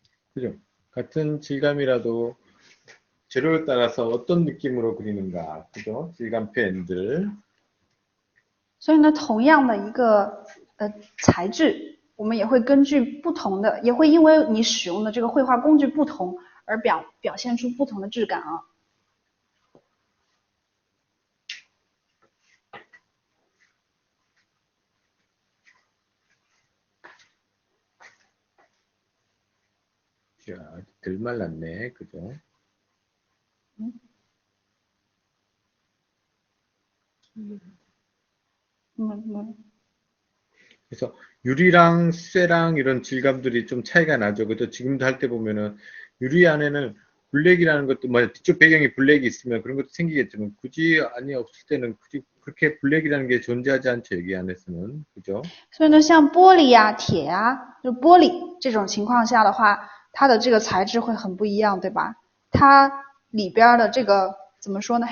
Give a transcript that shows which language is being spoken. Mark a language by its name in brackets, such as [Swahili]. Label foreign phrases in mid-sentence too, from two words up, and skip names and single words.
[Korean] 그죠? 같은 질감이라도 재료에 따라서 어떤 느낌으로 그리는가, 그죠? 질감 표현들. [Chinese] 所以呢，同样的一个材质，我们也会根据不同的，也会因为你使用的这个绘画工具不同而表现出不同的质感啊。 [Korean] 자, 덜 말랐네, 그죠? 그래서 유리랑 쇠랑 이런 질감들이 좀 차이가 나죠. 그죠? 지금도 할 때 보면은 유리 안에는 블랙이라는 것도 뭐 뒤쪽 배경이 블랙이 있으면 그런 것도 생기겠지만 굳이 안이 없을 때는 굳이 그렇게 블랙이라는 게 존재하지 않죠. 여기 안에서는. 그죠? [Chinese] 所以呢，像玻璃呀、铁呀，就玻璃这种情况下的话，它的这个材质会很不一样，对吧？它里边的这个怎么说呢？